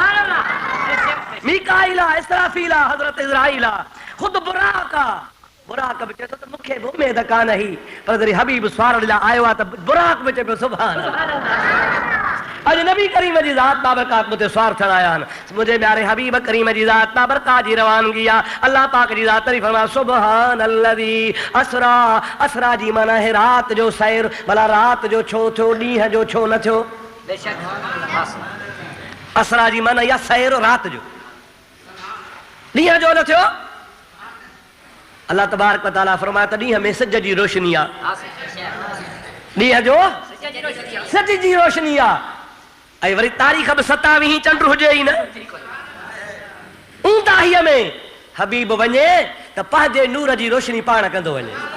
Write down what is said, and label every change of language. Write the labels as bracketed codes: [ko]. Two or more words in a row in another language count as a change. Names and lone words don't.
[sd] मीकाइला इसराफीला हज़रत इज़राइला खुद बुराक बि चए थो त मूंखे बि उमेद कान हुई, पर जॾहिं हबीब स्वारण लाइ आयो आहे त बुराक बि चए पियो [ar] سبحان الله. [sd] अॼु नबी करीम जी ज़ात बाबरकात मुझे स्वार थियण आया आहिनि। मुंहिंजे प्यारे हबीब करीम जी ज़ात बाबरकात जी रवानगी आहे। अल्लाह पाक जी ज़ात तारीफ़ फरमाए [ar] سبحان الذي أسرى. [sd] असरा जी माना है रात जो सैर। भला रात जो छो थियो, ॾींहं जो छो न थियो? असरा जी माना या सैर रात जो, ॾींहं जो न थियो। [ar] الله تبارك وتعالى [sd] फरमाए त ॾींहं में सिज जी रोशनी आहे, ॾींहं जो सिज जी रोशनी आहे। ऐं वरी तारीख़ बि 27 चंड हुजे ई न। ऊंदाहीअ में हबीब वञे त पंहिंजे नूर जी रोशनी पाण कंदो वञे।